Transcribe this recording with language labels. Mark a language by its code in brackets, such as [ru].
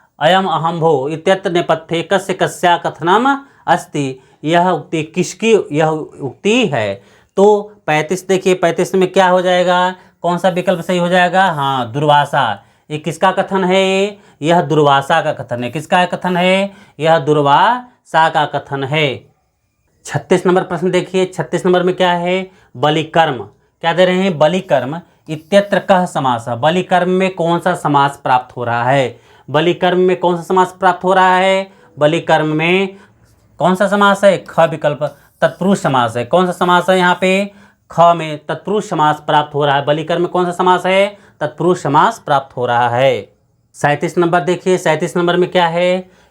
[sa] अयम अहम्भो इत्यत्र नेपथ्ये कस्य कस्या कथनम अस्ति। [hi] यह उक्ति किसकी यह उक्ति है? तो 35 देखिए, 35 में क्या हो जाएगा? कौन सा विकल्प सही हो जाएगा? हाँ, दुर्वासा। ये किसका कथन है? यह दुर्वासा का कथन है। किसका कथन है? यह दुर्वासा का कथन है। 36 नंबर प्रश्न देखिए, 36 नंबर में क्या है? बलिकर्म। क्या दे रहे हैं? [sa] बलिकर्म इत्यत्र कः समास। [hi] बलिकर्म में कौन सा समास प्राप्त हो रहा है? बलिकर्म में कौन सा समास प्राप्त हो रहा है? बलिकर्म में कौन सा समास है? ख विकल्प तत्पुरुष समास है। कौन सा समास है यहाँ पे? ख में तत्पुरुष समास प्राप्त हो रहा है। बलिकर्म में कौन सा समास है? तत्पुरुष समास प्राप्त हो रहा है। 37 नंबर देखिए, 37 नंबर में क्या है?